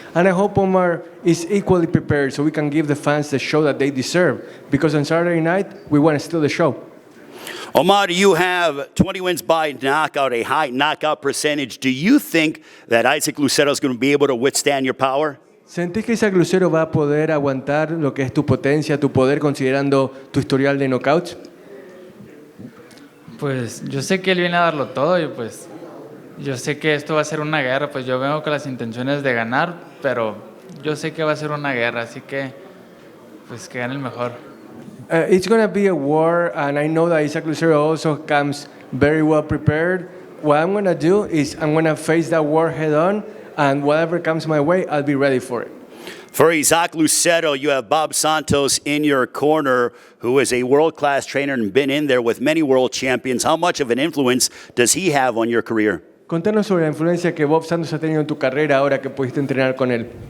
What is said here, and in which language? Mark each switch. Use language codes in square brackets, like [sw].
[en] And I hope Omar is equally prepared so we can give the fans the show that they deserve. Because on Saturday night, we want to steal the show. Omar, you have 20 wins by knockout, a high knockout percentage. Do you think that Isaac Lucero is going to be able to withstand your power? [es] ¿Sentís que Isaac Lucero va a poder aguantar lo que es tu potencia, tu poder, considerando tu historial de knockouts? Pues yo sé que él viene a darlo todo y pues yo sé que esto va a ser una guerra, pues yo vengo con las intenciones de ganar, pero yo sé que va a ser una guerra, así que pues que gane el mejor. [en] It's going to be a war, and I know that Isaac Lucero also comes very well prepared. What I'm going to do is I'm going to face that war head on, and whatever comes my way, I'll be ready for it. For Isaac Lucero, you have Bob Santos in your corner, who is a world-class trainer and been in there with many world champions. How much of an influence does he have on your career? [es] Contanos sobre la influencia que Bob Santos ha tenido en tu carrera ahora que pudiste entrenar con él.